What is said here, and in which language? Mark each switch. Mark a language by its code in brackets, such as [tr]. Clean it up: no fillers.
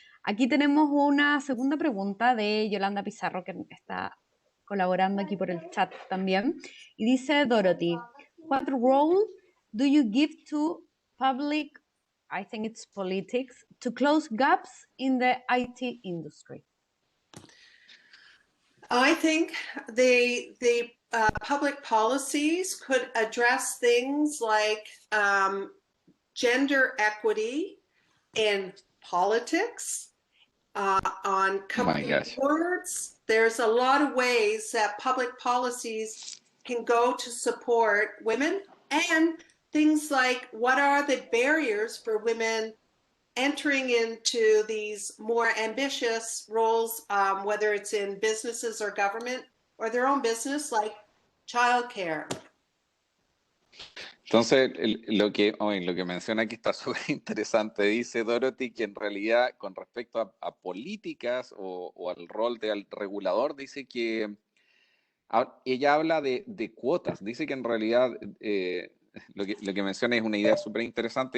[es] Aquí tenemos una segunda pregunta de Yolanda Pizarro que está colaborando aquí por el chat también. Y dice [en] Dorothy, what role do you give to public, I think it's politics, to close gaps in the IT industry? I think the public policies could address things like gender equity in politics, on company boards. There's a lot of ways that public policies can go to support women, and things like what are the barriers for women entering into these more ambitious roles, whether it's in businesses or government or their own business, like childcare. [es] Entonces, lo que menciona aquí está súper interesante. Dice Dorothy que en realidad, con respecto a políticas o al rol del regulador, dice que ella habla de cuotas. Dice que en realidad lo que menciona es una idea súper interesante.